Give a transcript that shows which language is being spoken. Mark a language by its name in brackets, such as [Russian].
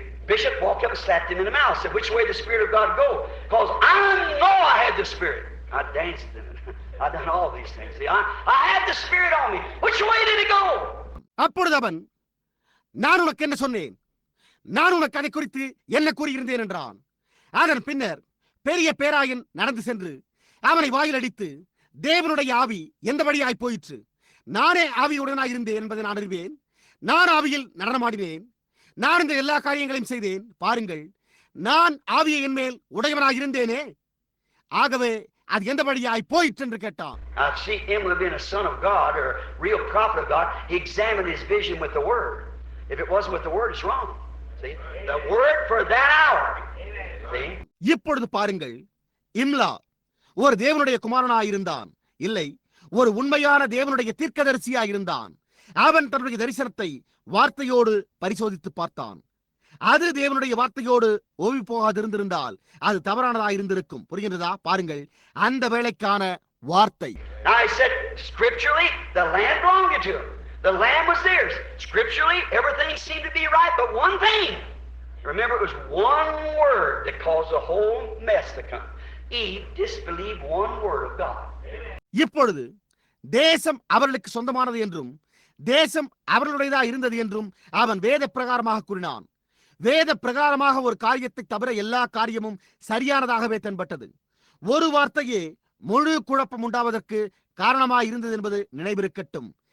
[English] Bishop walked up and slapped him in the mouth. Said, "Which way the Spirit of God go? Because I know I had the Spirit. I danced in it. I done all these things. See, I had the Spirit on me. Which way did it go?" [Tamil] அப்பொழுது அவன், நான் உனக்கு என்ன சொன்னேன்? நான் உனக்கு அதை குறித்து என்ன கூறியிருந்தேன் என்றான். அதன் பின்னர் பெரிய பேராயன் நடந்து சென்று அவனை வாயில் அடித்து, தேவனுடைய ஆவி எந்த வழியாய் போயிற்று? நானே ஆவியுடனாய் இருந்தேன் என்பதை நான் அறிவேன். நான் ஆவியில் நடனமாடினேன். நான் இந்த எல்லா காரியங்களையும் செய்தேன். பாருங்கள், நான் ஆவியை என் மேல் உடையவனாக இருந்தேனே. ஆகவே அது எந்த வழியாய் போயிற்று என்று கேட்டான். [English] See, Emlyn being a son of God or a real prophet of God, he examined his vision with the word. If it wasn't with the word, it's wrong. See, the word for that hour. See? [Tamil] இப்பொழுது பாருங்கள், இம்லா ஒரு தேவனுடைய குமாரனாய் இருந்தான். இல்லை, ஒரு உண்மையான தேவனுடைய தீர்க்கதரிசியாய் இருந்தான். அவன் தன்னுடைய தரிசனத்தை வார்த்தையோடு பரிசோதித்து பார்த்தான். அது தேவனுடைய வார்த்தையோடு ஓவி போகாதிருந்திருந்தால் அது தவறானதாக இருந்திருக்கும். புரிகின்றதா? பாருங்கள், அந்த வேளைக்கான வார்த்தை. [English] I said scripturally the land belonged to him. The land was theirs. Scripturally everything seemed to be right, but one thing. Remember, it was one word that caused the whole mess to come. Eve disbelieved one word of God. [Tamil] இப்பொழுது தேசம் அவர்களுக்கு சொந்தமானது என்றும் தேசம் அவர்களுடையதா இருந்தது என்றும் அவன் வேத பிரகாரமாக கூறினான். வேத பிரகாரமாக ஒரு காரியத்தை தவிர எல்லா காரியமும் சரியானதாகவே தென்பட்டது. ஒரு வார்த்தையே முழு குழப்பம் உண்டாவதற்கு காரணமாக இருந்தது என்பது நினைவிருக்கட்டும்.